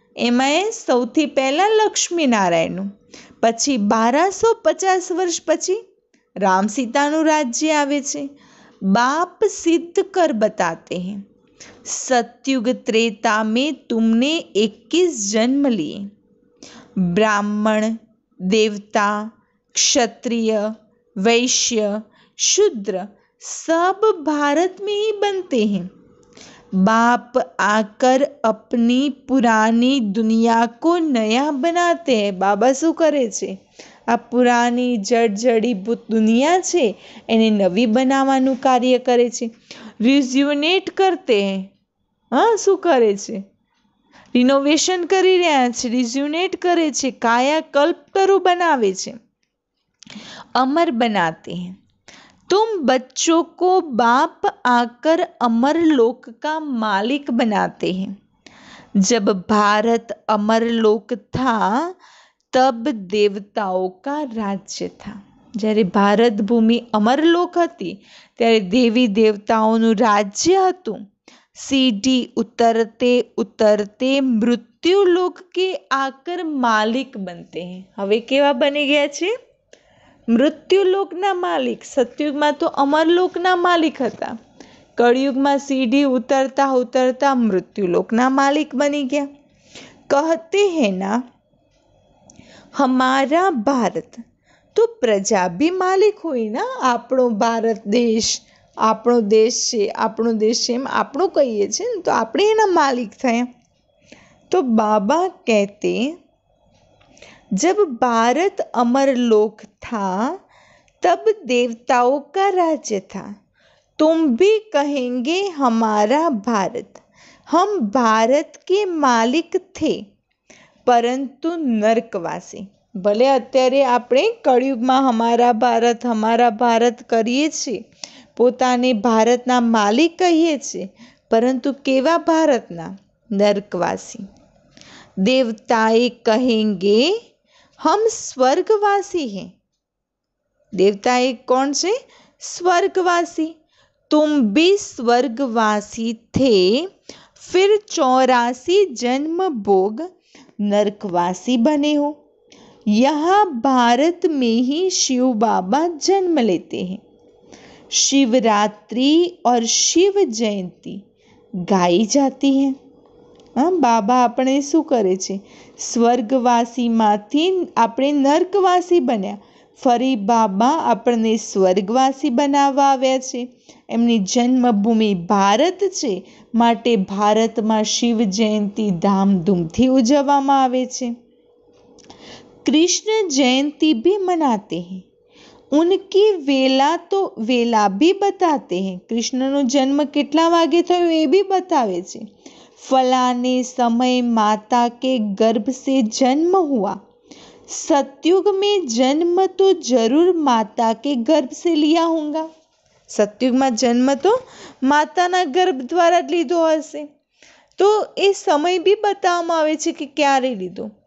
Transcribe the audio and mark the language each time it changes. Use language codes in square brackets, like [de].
[gu] એમાં સૌથી પહેલાં લક્ષ્મીનારાયણનું, પછી 1250 વર્ષ પછી રામ સીતાનું રાજ્ય આવે છે। [hi] बाप सिद्ध कर बताते हैं। सतयुग त्रेता में तुमने 21 जन्म लिए। ब्राह्मण, देवता, क्षत्रिय, वैश्य, शूद्र सब भारत में ही बनते हैं। बाप आकर अपनी पुरानी दुनिया को नया बनाते हैं। बाबा [gu] શું કરે છે? આ પુરાની જળજડીભૂત દુનિયા છે એને નવી બનાવવાનું કાર્ય કરે છે. રિઝ્યુનેટ કરતે હૈ, હા શું કરે છે? રિનોવેશન કરી રહ્યા છે, રિઝ્યુનેટ કરે છે, કાયાકલ્પ કરું બનાવે છે. [hi] अमर बनाते हैं. तुम बच्चों को बाप आकर अमर लोक का मालिक बनाते हैं. जब भारत अमर लोक था तब देवताओं का राज्य था. [gu] જ્યારે ભારત ભૂમિ અમરલોક હતી ત્યારે દેવી દેવતાઓનું રાજ્ય હતું. [hi] सीढ़ी उतरते उतरते मृत्युलोक के आकर मालिक बनते हैं. [gu] હવે કેવા બની ગયા છે? મૃત્યુલોકના માલિક. સતયુગમાં તો અમરલોકના માલિક હતા. કળિયુગમાં સીડી ઉતરતા ઉતરતા મૃત્યુલોકના માલિક બની ગયા. [hi] कहते हैं ना हमारा भारत, तो प्रजा भी मालिक हुई ना. [gu] આપણો ભારત દેશ, આપણો દેશ છે, આપણો દેશ છે એમ આપણું કહીએ છીએ ને, તો આપણે એના માલિક થયા. તો બાબા કહેતે [hi] जब भारत अमरलोक था तब देवताओं का राज्य था. तुम भी कहेंगे हमारा भारत. हम भारत के मालिक थे [gu] પરંતુ નર્કવાસી. ભલે અત્યારે આપણે કળિયુગમાં હમારા ભારત કરીએ છીએ, પોતાને ભારતના માલિક કહીએ છીએ, પરંતુ કેવા ભારતના? નર્કવાસી. [hi] દેવતાએ કહેંગે हम स्वर्गवासी हैं. देवता एक कौन से? स्वर्गवासी. तुम भी स्वर्गवासी थे, फिर 84 जन्म भोग नरकवासी बने हो. यहाँ भारत में ही शिव बाबा जन्म लेते हैं. शिवरात्रि और शिव जयंती गाई जाती है. [gu] હા, બાબા આપણે શું કરે છે? સ્વર્ગવાસીમાંથી આપણે નર્કવાસી બન્યા. ફરી બાબા આપણને સ્વર્ગવાસી બનાવવા આવ્યા છે. એમની જન્મભૂમિ ભારત છે, માટે ભારતમાં શિવ જયંતી ધામધૂમથી ઉજવવામાં આવે છે. [hi] કૃષ્ણ જયંતી भी मनाते हैं. उनकी वेला भी बताते हैं. [gu] કૃષ્ણનો જન્મ કેટલા વાગે થયો એ બી બતાવે છે. [hi] फलाने समय माता के गर्भ से जन्म हुआ. सतयुग में जन्म तो जरूर माता के गर्भ से लिया होगा. [gu] સતયુગમાં જન્મ તો માતાના ગર્ભ દ્વારા જ લીધો હશે. તો એ સમય બી બતાવવામાં આવે છે કે ક્યારે લીધો.